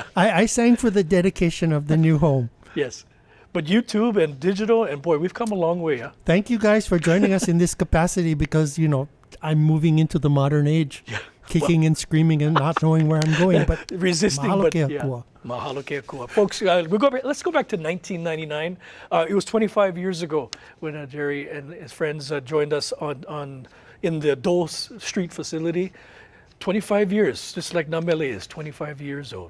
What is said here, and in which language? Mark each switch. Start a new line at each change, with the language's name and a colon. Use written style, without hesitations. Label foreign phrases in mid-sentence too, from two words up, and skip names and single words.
English: I sang for the dedication of the new home. Yes. But YouTube and digital, and boy, we've come a long way. Huh? Thank you guys for joining us in this capacity because, you know, I'm moving into the modern age. Yeah. Kicking and screaming and not knowing where I'm going, but resisting. Mahalo But ke yeah, akua.
Hawaiian: mahalo ke akua.
English: Folks, let's go back to 1999. It was 25 years ago when Jerry and his friends joined us in the Dole Street facility. 25 years, just like Nā Mele is 25 years old.